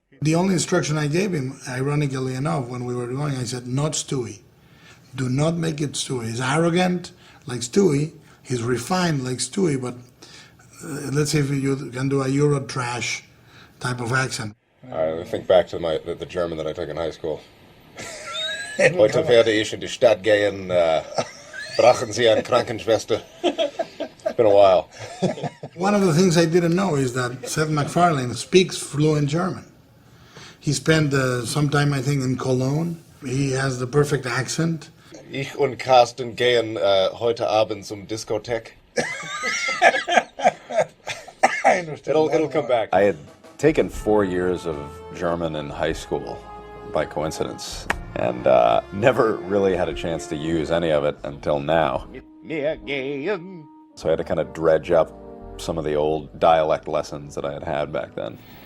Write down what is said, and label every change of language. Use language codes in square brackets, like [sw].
[en] The only instruction I gave him, ironically enough, when we were going, I said, not Stewie. Do not make it Stewie. He's arrogant like Stewie. He's refined like Stewie, but let's see if you can do a Euro trash type of accent. I think back to the German that I took in high school. [de] Heute werde ich in die Stadt gehen, brachen Sie eine Krankenschwester. [en] It's been a while. One of the things I didn't know is that Seth MacFarlane speaks fluent German. He spent some time, I think, in Cologne. He has the perfect accent. [de] Ich und Carsten gehen heute Abend zum Diskothek. [en] I understand. It'll come back. I had taken 4 years of German in high school by coincidence, and never really had a chance to use any of it until now. So I had to kind of dredge up some of the old dialect lessons that I had had back then.